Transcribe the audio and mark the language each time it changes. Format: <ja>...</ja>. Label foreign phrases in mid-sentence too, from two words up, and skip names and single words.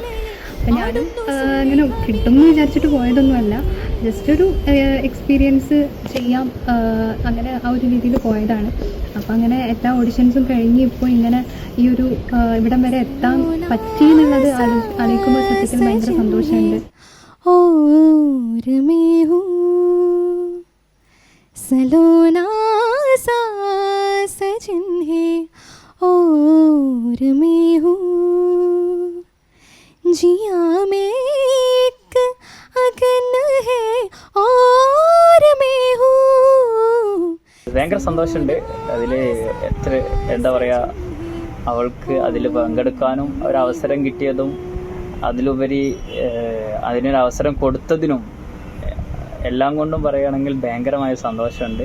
<ml>അപ്പം ഞാനും ഇങ്ങനെ കിട്ടുമെന്ന് വിചാരിച്ചിട്ട് പോയതൊന്നുമല്ല, ജസ്റ്റ് ഒരു എക്സ്പീരിയൻസ് ചെയ്യാം, അങ്ങനെ ആ ഒരു രീതിയിൽ പോയതാണ്. അപ്പം അങ്ങനെ എല്ലാ ഓഡിഷൻസും കഴിഞ്ഞ് ഇപ്പോൾ ഇങ്ങനെ ഈ ഒരു ഇവിടം വരെ എത്താൻ പറ്റി എന്നുള്ളത് ആലോചിക്കുമ്പോൾ സത്യത്തിൽ ഭയങ്കര സന്തോഷമുണ്ട്.</ml> <hi>और मैं हूँ सलोना सा सजन है और मैं हूँ जिया में एक अगन है और मैं हूँ.</hi> <ml>ഭയങ്കര സന്തോഷമുണ്ട്. അതിൽ എന്താ പറയുക, അവൾക്ക് അതിൽ പങ്കെടുക്കാനും ഒരവസരം കിട്ടിയതും അതിലുപരി അതിനൊരവസരം കൊടുത്തതിനും എല്ലാം കൊണ്ടും പറയുകയാണെങ്കിൽ ഭയങ്കരമായ സന്തോഷമുണ്ട്.</ml>